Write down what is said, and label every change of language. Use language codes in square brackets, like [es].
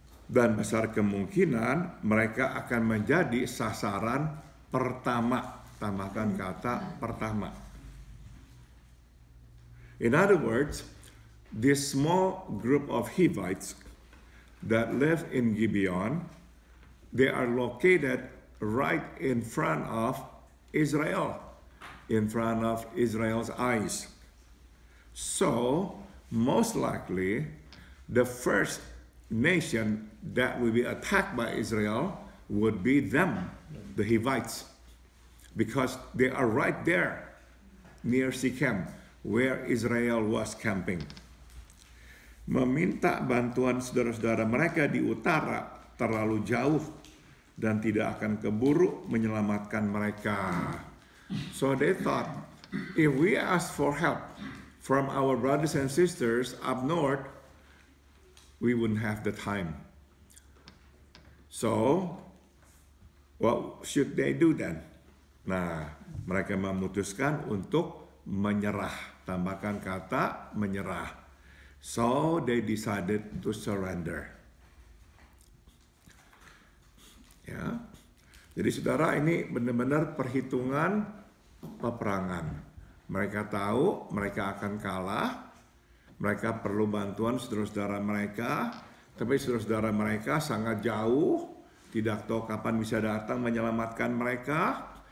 [id] Dan besar kemungkinan mereka akan menjadi sasaran pertama. Tambahkan kata pertama. [en] In other words, this small group of Hivites that live in Gibeon, they are located right in front of Israel, in front of Israel's eyes. So, most likely, the first nation that will be attacked by Israel would be them, the Hivites, because they are right there near Shechem, where Israel was camping. [id] Meminta bantuan saudara-saudara mereka di utara terlalu jauh dan tidak akan keburu menyelamatkan mereka. [en] So they thought, if we ask for help from our brothers and sisters up north, we wouldn't have the time. So, what should they do then? [id] Nah, mereka memutuskan untuk menyerah. Tambahkan kata menyerah. [en] So, they decided to surrender. [id] Ya. Jadi saudara, ini benar-benar perhitungan peperangan. Mereka tahu mereka akan kalah. Mereka perlu bantuan saudara-saudara mereka, tapi saudara-saudara mereka sangat jauh, tidak tahu kapan bisa datang menyelamatkan mereka.